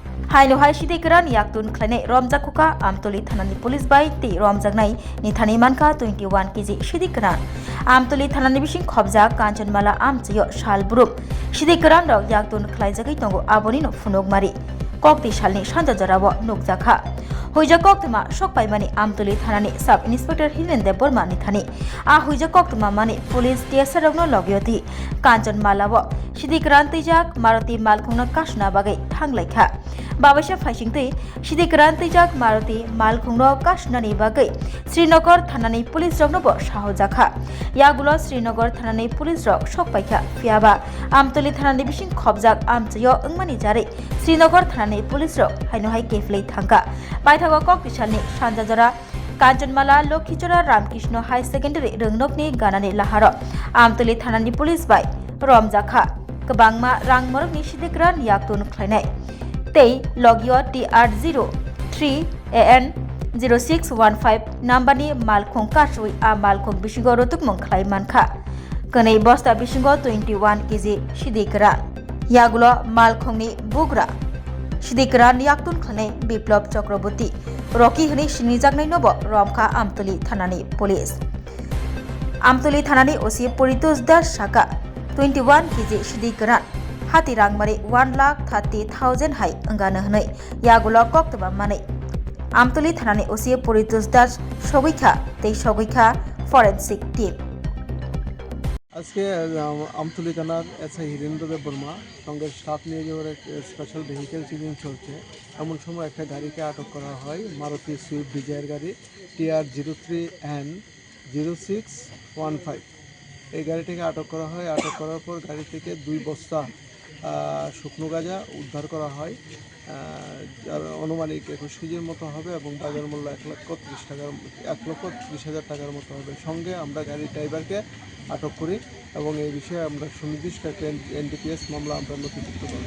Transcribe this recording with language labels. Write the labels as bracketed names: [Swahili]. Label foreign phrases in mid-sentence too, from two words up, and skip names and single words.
[Kok Borok] haino hai sidi keran yaktun khlane romjakuka amtoli thanani police bai te romjaknai ni thani manka 21 kg sidi keran amtoli thanani bising khobja kanchanmala amchiyo shalburup sidi keran rok yaktun khlaijagai tongo aboni no funok mari kokti shalni sanja jarabo nukjakha huija koktuma sokpaimani amtoli thanani sub inspector hirende borma ni thani a huija koktuma mani police tsr rokno logyoti kanchanmala bo sidi keran tijak maruti malkhungna kasna bagai thanglaikha बावैसा फाइसिंगतै सिदि ग्रान तैजाक मारुति मालखुंगनो काशनानि बागै श्रीनगर थानानि पुलिस रकनोबो साहजाखा यागुलो श्रीनगर थानानि पुलिस रक सकपाइखा फियाबा आमतली थानानि बिसिं खबजाक आमचयो अंगमानि जारै श्रीनगर थानानि पुलिस रक हाइनोहाय केफलै थांगा बायथागो ककटिसालनि सानजाजरा कांचनमाला लक्षिचरा रामकृष्ण हाई सेकेंडारि रोंनकनि गानानि लाहार आमतली थानानि पुलिस बाय रमजाखा गोबांमा रां मरकनि सिदि ग्रान याक्तुन ख्लायनाय Tei logio TR03 AN 0615 nambani malkhong kasui a malkhong bisingo rotuk mongkhlai mankha kanai bosta bisingo 21 kg sidikra yagulo malkhongni bugra sidikra yaktun khlane biplop chakraborty rocky hni sinijaknai nobo romkha amtoli thanani police amtoli thanani osi poritos das saka 21 kg sidikra hati rangmari 1,30,000 hai angana hanai yagulo koktaba manai amtoli thanani osi poritos das sogikha tei sogikha [English] forensic team [Bangla] আজকে আমতলী থানার এসআই হীরেন্দ্রদেব বর্মা সঙ্গে স্টাফ নিয়ে যাওয়ার এক [English] special vehicle checking [Bangla] চলছে এমন সময় একটা গাড়িকে আটক করা হয় মারুতি সুইফট ডিজায়ার গাড়ি TR03N 0615 এই গাড়িটিকে আটক করা হয় আটক করার পর গাড়ি থেকে 2 বস্তা শুকনো গাঁজা উদ্ধার করা হয় যার অনুমানিক 21 কেজির মতো হবে এবং বাজার মূল্য 1,30,000 টাকার মতো হবে সঙ্গে আমরা গাড়ির ড্রাইভারকে আটক করি এবং এই বিষয়ে আমরা সুনির্দিষ্ট একটা NDPS মামলা আমরা নথিভুক্ত করি